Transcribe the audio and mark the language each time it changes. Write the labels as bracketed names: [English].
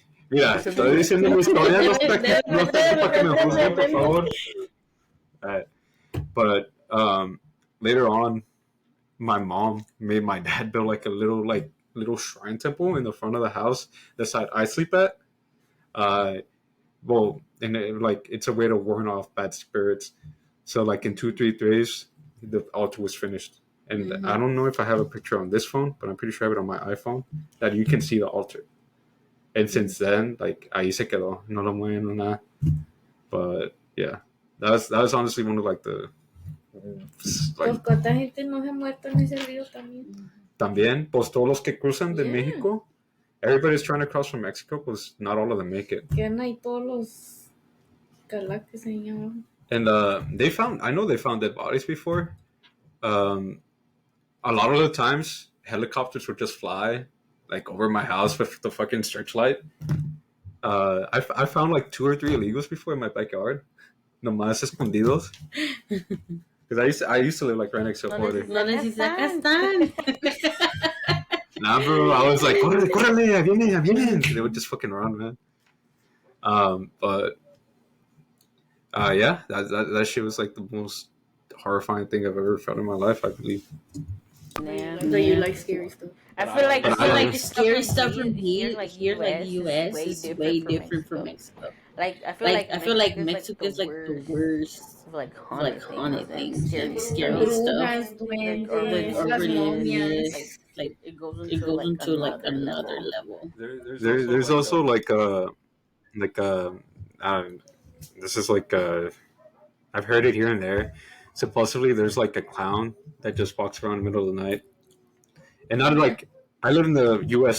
[Spanish] Mira, estoy diciendo mi historia, no sé para que me juzguen, por favor. [English] But later on, my mom made my dad build like a little shrine temple in the front of the house, the side I sleep at. Well, and it's a way to warn off bad spirits. So like in 2-3 days, the altar was finished. And I don't know if I have a picture on this phone, but I'm pretty sure I have it on my iPhone, that you can see the altar. And since then, like, [Spanish] ahí se quedó. No lo mueven, no nada. [English] But, yeah. That was honestly one of, like, the... [Spanish] Pues cuánta gente no se ha muerto en ese río también. También, pues todos los que cruzan de México, [English] everybody's trying to cross from Mexico, [Spanish] pues [English] not all of them make it. [Spanish] Quedan ahí todos los calaques ahí abajo. [English] And I know they found dead bodies before. A lot of the times, helicopters would just fly like over my house with the fucking searchlight. I found like 2 or 3 illegals before in my backyard. [Spanish] Nomás escondidos. [English] Because I used to live like right next to a border. [Spanish] No necesitas tan. [English] Nah, bro, I was like, [Spanish] córrele, córrele, ya vienen, ya vienen. [English] They would just fucking run, man. But yeah, that shit was like the most horrifying thing I've ever felt in my life, I believe. Yeah. So you like scary stuff. I feel like The scary stuff from here, like US, is way different from Mexico. Like I feel like Mexico is like the worst, like haunted things, Scary scary stuff. [Spanish] Brujas, duendes, las momias. [English] Like it goes into like another level. There's also like this is like I've heard it here and there. Supposedly there's like a clown that just walks around in the middle of the night, and not like I live in the U.S.